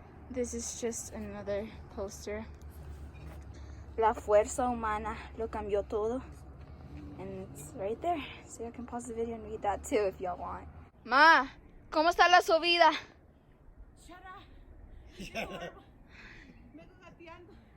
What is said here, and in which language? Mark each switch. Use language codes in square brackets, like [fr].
[en] This is just another poster. [es] La fuerza humana lo cambió todo. [en] And it's right there. So you can pause the video and read that too if y'all want. [es] Ma, ¿cómo está la subida? [en] Shut up. [es] Vengo gateando.